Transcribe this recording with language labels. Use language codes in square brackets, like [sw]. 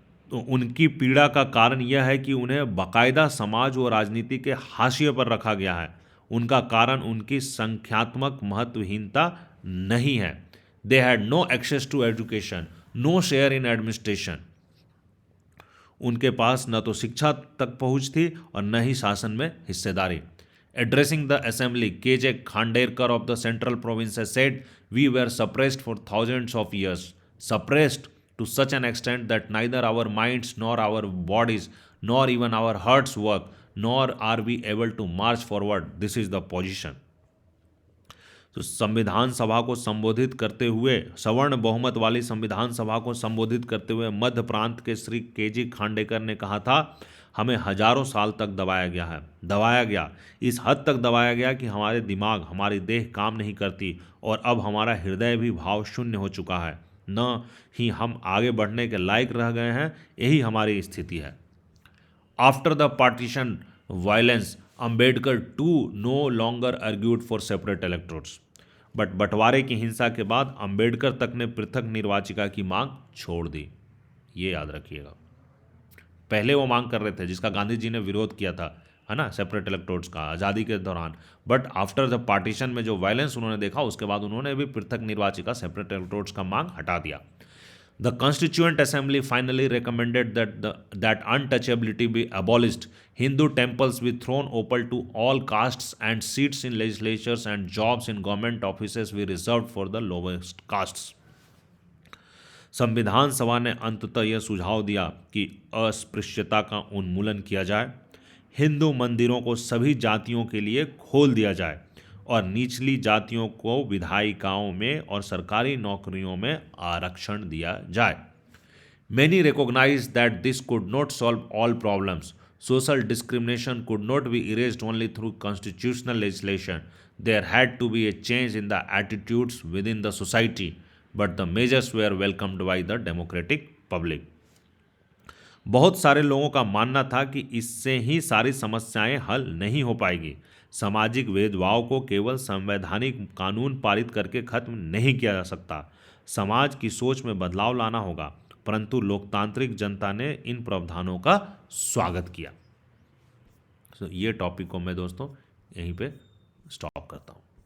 [hi] तो उनकी पीड़ा का कारण यह है कि उन्हें बाकायदा समाज और राजनीति के हाशिए पर रखा गया है. उनका कारण उनकी संख्यात्मक महत्वहीनता नहीं है. [en] They had no access to education, no share in administration. [hi] उनके पास न तो शिक्षा तक पहुंच थी और न ही शासन में हिस्सेदारी. [en] Addressing the assembly, K.J. Khanderkar of the Central Province has said, "We were suppressed for thousands of years, suppressed to such an extent that neither our minds nor our bodies nor even our hearts work, nor are we able to march forward. This is the position." [hi] तो संविधान सभा को संबोधित करते हुए, सवर्ण बहुमत वाली संविधान सभा को संबोधित करते हुए मध्य प्रांत के श्री के.जी. खांडेकर ने कहा था, हमें हजारों साल तक दबाया गया, इस हद तक दबाया गया कि हमारे दिमाग, हमारी देह काम नहीं करती और अब हमारा हृदय भी भाव शून्य हो चुका है. न ही हम आगे बढ़ने के लायक रह गए हैं. यही हमारी स्थिति है. [en] After the partition violence, Ambedkar too no longer argued for separate electorates. [hi] But बंटवारे की हिंसा के बाद अंबेडकर तक ने पृथक निर्वाचिका की मांग छोड़ दी. ये याद रखिएगा. पहले वो मांग कर रहे थे जिसका गांधी जी ने विरोध किया था, है ना, सेपरेट इलेक्टोरेट्स का आज़ादी के दौरान. [en] but after the partition [hi] में जो वायलेंस उन्होंने देखा, उसके बाद उन्होंने भी पृथक निर्वाचिका, सेपरेट इलेक्टोरेट्स का मांग हटा दिया. [en] The Constituent Assembly finally recommended that untouchability be abolished, Hindu temples be thrown open to all castes, and seats in legislatures and jobs in government offices be reserved for the lowest castes. [hi] संविधान सभा ने अंततः यह सुझाव दिया कि अस्पृश्यता का उन्मूलन किया जाए, हिंदू मंदिरों को सभी जातियों के लिए खोल दिया जाए और निचली जातियों को विधायिकाओं में और सरकारी नौकरियों में आरक्षण दिया जाए. [en] Many recognized that this could not solve all problems. Social discrimination could not be erased only through constitutional legislation. There had to be a change in the attitudes within the society, but the measures were welcomed by the democratic public. [hi] बहुत सारे लोगों का मानना था कि इससे ही सारी समस्याएं हल नहीं हो पाएगी. सामाजिक भेदभाव को केवल संवैधानिक कानून पारित करके खत्म नहीं किया जा सकता. समाज की सोच में बदलाव लाना होगा, परंतु लोकतांत्रिक जनता ने इन प्रावधानों का स्वागत किया. ये टॉपिक को मैं दोस्तों यहीं पे स्टॉप करता हूँ.